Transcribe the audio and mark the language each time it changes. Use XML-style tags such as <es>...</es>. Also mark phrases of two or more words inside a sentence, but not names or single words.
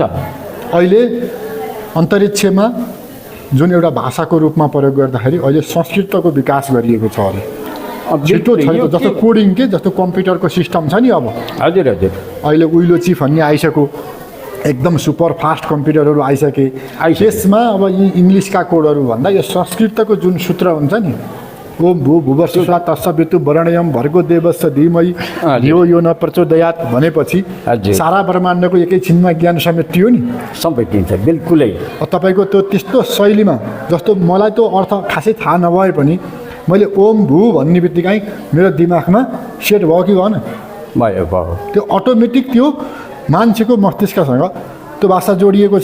<ne>अहिले अन्तरिक्षमा जुन एउटा भाषाको रूपमा प्रयोग गर्दाखेरि अहिले संस्कृतको विकास गरिएको छ अरे। छिटो छैन जस्तो कोडिङ के जस्तो कम्प्युटरको सिस्टम छ नि अब। हजुर हजुर अहिले उइलो चिफ भन्ने आइसक्यो, एकदम सुपर फास्ट कम्प्युटरहरू आइसके। त्यसमा अब यी इङ्ग्लिसका कोडहरू भन्दा यो संस्कृतको जुन सूत्र हुन्छ नि,</ne> <sa>ओम भू भुवस्सुः तत्सवितु वरेण्यं भर्गो देवस्य धीमहि धियो यो न प्रचोदयात्</sa> <ne>भनेपछि सारा ब्रह्माण्डको एकैछिनमा ज्ञान समेटियो नि, समेटिन्छ। बिल्कुलै तपाईँको त्यो त्यस्तो शैलीमा जस्तो मलाई त्यो अर्थ खासै थाहा नभए पनि मैले</ne> <sa>ओम भू</sa> <ne>भन्ने बित्तिकै मेरो दिमागमा सेट भयो कि भएन? भयो भयो। त्यो अटोमेटिक त्यो मान्छेको मस्तिष्कसँग त्यो भाषा जोडिएको छ।</ne>